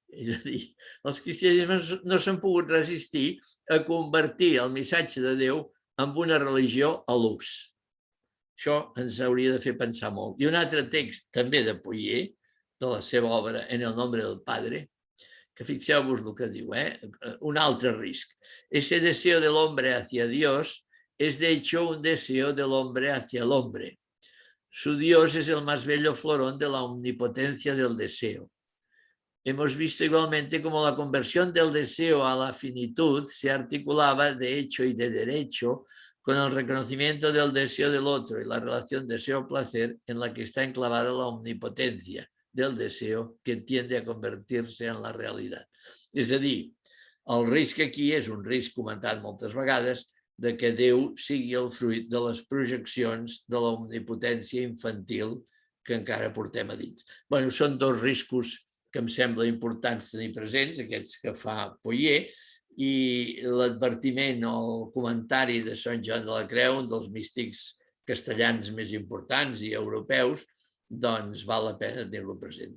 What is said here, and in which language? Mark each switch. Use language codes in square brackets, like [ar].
[ca] És a dir, els cristianismes no s'han pogut resistir a convertir el missatge de Déu en una religió a l'ús. Això ens hauria de fer pensar molt. I un altre text també de Poyer, de la seva obra En el nombre del Padre, que fixeu-vos el que diu, un altre risc. [es] Ese deseo del hombre hacia Dios es de hecho un deseo del hombre hacia el hombre. Su Dios es el más bello florón de la omnipotencia del deseo. Hemos visto igualmente cómo la conversión del deseo a la finitud se articulaba de hecho y de derecho con el reconocimiento del deseo del otro y la relación deseo-placer en la que está enclavada la omnipotencia del deseo que tiende a [ca] convertir-se en la realitat. És a dir, el risc aquí és un risc comentat moltes vegades de que Déu sigui el fruit de les projeccions de l'omnipotència infantil que encara portem a dins. Bé, són 2 riscos que em sembla importants tenir presents, aquests que fa Poyer, i l'advertiment o el comentari de Sant Joan de la Creu, un dels místics castellans més importants i europeus, doncs val la pena tenir-lo present.